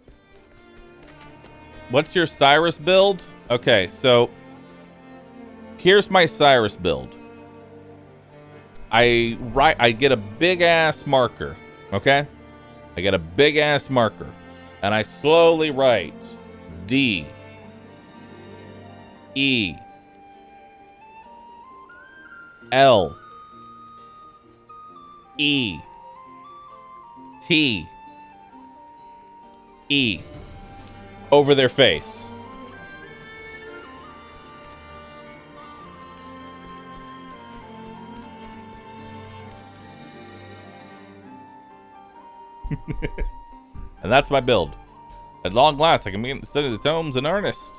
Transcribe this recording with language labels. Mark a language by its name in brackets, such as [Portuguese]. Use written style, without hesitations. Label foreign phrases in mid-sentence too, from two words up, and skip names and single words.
[English] What's your Cyrus build? Okay, so here's my Cyrus build. I get a big ass marker, okay? I get a big ass marker, and I slowly write D E. L. E. T. E. Over their face. And that's my build. At long last, I can begin to study the tomes in earnest.